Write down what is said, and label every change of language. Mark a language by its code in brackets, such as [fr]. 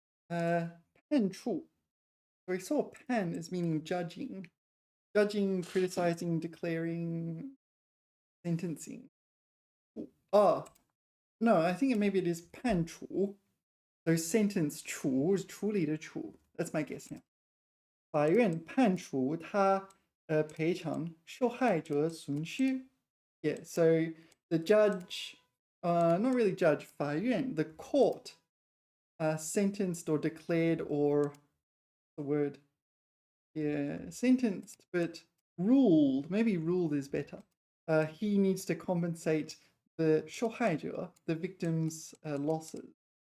[en] Pan chu. So we saw pan as meaning judging. Judging, criticizing, declaring, sentencing. Oh, no, I think maybe it is pan chu. So sentence 处 is [zh] 处理的处. [en] That's my guess now. [zh] 法院判处他赔偿受害者损失. [en] Yeah, so the judge, not really judge, 法院, the court, sentenced or declared or the word, yeah, sentenced, but ruled, maybe ruled is better. He needs to compensate the 受害者, the victim's losses.